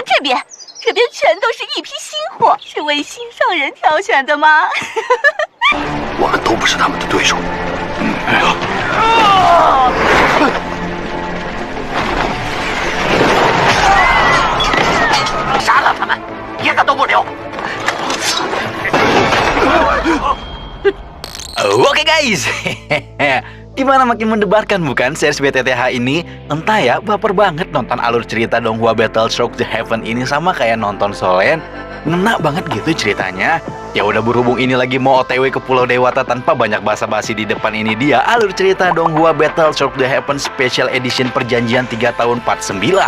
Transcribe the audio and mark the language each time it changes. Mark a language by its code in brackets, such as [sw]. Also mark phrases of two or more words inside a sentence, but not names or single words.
[zh] 边，这边全都是一批新货，是为心上人挑选的吗？我们都不是他们的对手。杀了他们，一个都不留。 [id] Oke guys, gimana makin mendebarkan bukan series BTTH ini? Entah ya, baper banget nonton alur cerita Donghua Battlestroke The Heaven ini sama kayak nonton Solen. Ngena banget gitu ceritanya. Ya udah berhubung ini lagi mau OTW ke Pulau Dewata tanpa banyak basa-basi di depan ini dia alur cerita Donghua Battlestroke The Heaven [en] Special Edition [id] Perjanjian 3 tahun 49.